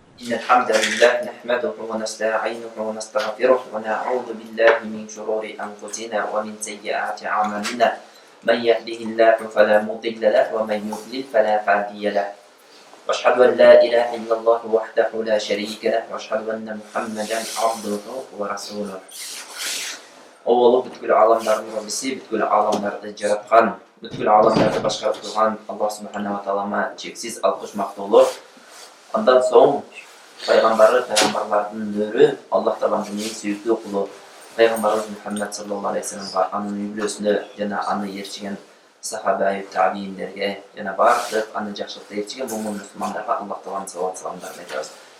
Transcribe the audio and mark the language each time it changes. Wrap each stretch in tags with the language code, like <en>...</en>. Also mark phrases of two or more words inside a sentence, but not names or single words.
<ar>إن الحمد لله نحمده ونستعينه ونستغفره ونعوذ بالله من شرور أنفسنا ومن سيئات أعمالنا من يهده الله فلا مضل له ومن يضلل فلا هادي له وأشهد أن لا إله إلا الله وحده لا شريك له وأشهد أن محمدا عبده ورسوله.</ar> <ky>Oğlu бүткүл аламдардын Раббиси, бүткүл аламдарды жараткан, бүткүл аламдарды башкарып турган Аллах</ky> <ar>سبحانه و تعالى</ar> <ky>чексиз алкыш мактоолор. Андан соң пайгамбарлардын нөрү, Аллах тааланын эң сүйүктүү кулу пайгамбарыбыз Мухаммад</ky> <ar>صلى الله عليه وسلم,</ar> <ky>анын үй-бүлөсүнө жана аны ээрчиген сахаба, табииндерге жана бардык аны жакшылыкта ээрчиген мумин мусулмандарга Аллах тааланын салават саламдарын айтабыз.</ky>